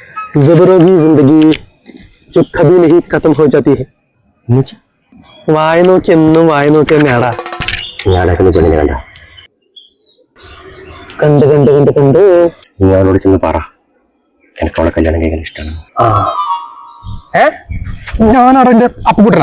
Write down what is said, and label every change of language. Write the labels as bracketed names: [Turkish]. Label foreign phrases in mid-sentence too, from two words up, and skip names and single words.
[Hindi] ज़बरों की जिंदगी जो कभी नहीं खत्म हो जाती है. [Malayalam] വായ നോക്കി എന്നും വായ നോക്കി തന്നെയാടാ. ഞാനൊക്കെ പെണ്ണിനെ കണ്ട് കണ്ട് കണ്ട് കണ്ട് നീ അവളോട് ചെന്ന് പറ എനിക്ക് അവളെ കല്യാണം കഴിക്കാൻ ഇഷ്ടമാണ്. ഞാനാടാ എന്റെ അപ്പുകുട്ടനാ.